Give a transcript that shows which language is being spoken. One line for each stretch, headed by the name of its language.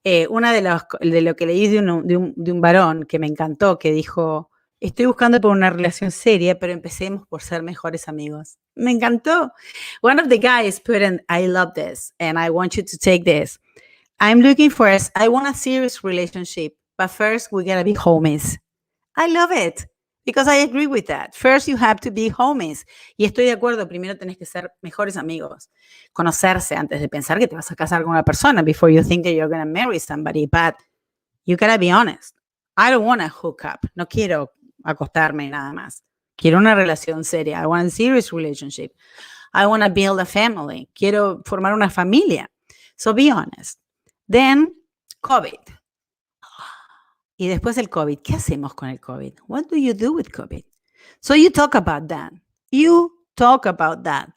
Spanish: Una de lo que leí de un varón que me encantó, que dijo, estoy buscando por una relación seria, pero empecemos por ser mejores amigos. Me encantó.
English: One of the guys put in, I love this, and I want you to take this. I want a serious relationship, but first we gotta be homies. I love it. Because I agree with that. First, you have to be homies.
Spanish: Y estoy de acuerdo, primero tenés que ser mejores amigos. Conocerse antes de pensar que te vas a casar con una persona
English: before you think that you're going to marry somebody. But you gotta be honest. I don't want to hook up.
Spanish: No quiero acostarme nada más. Quiero una relación seria.
English: I want a serious relationship. I want to build a family.
Spanish: Quiero formar una familia.
English: So be honest. Then, COVID.
Spanish: Y después el COVID, ¿qué hacemos con el COVID?
English: What do you do with COVID? So you talk about that. You talk about that.